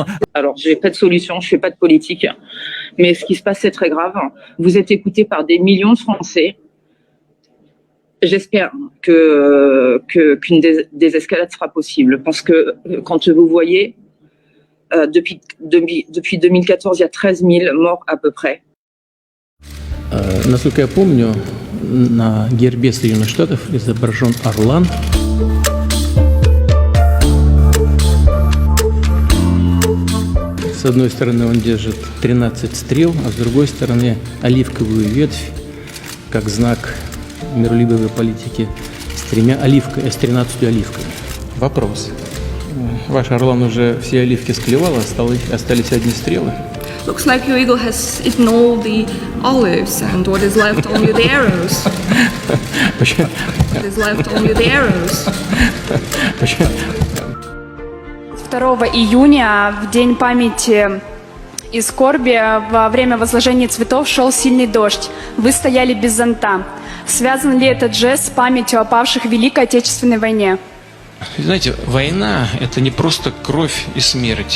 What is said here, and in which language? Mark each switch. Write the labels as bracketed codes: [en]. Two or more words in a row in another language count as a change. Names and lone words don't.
[fr] Alors, j'ai pas de solution, je fais pas de politique, mais ce qui se passe, c'est très grave. Vous êtes écoutés par des millions de Français. J'espère qu'une désescalade sera possible, parce que quand vous voyez Depuis 2014, il y a 13 000 morts à peu près. [ru] Насколько я помню, на гербе Соединенных Штатов изображен орлан. С одной стороны он держит 13 стрел, а с другой стороны оливковую ветвь, как знак миролюбивой политики, с 13 оливками. Вопрос. Ваш орлан уже все оливки склевал, остались одни стрелы? [en] Looks like your eagle has eaten all the olives, and what is left only the arrows. What is left only the arrows. [ru] 2 июня, в День памяти и скорби, во время возложения цветов шел сильный дождь. Вы стояли без зонта. Связан ли этот жест с памятью о павших в Великой Отечественной войне? Знаете, война – это не просто кровь и смерть.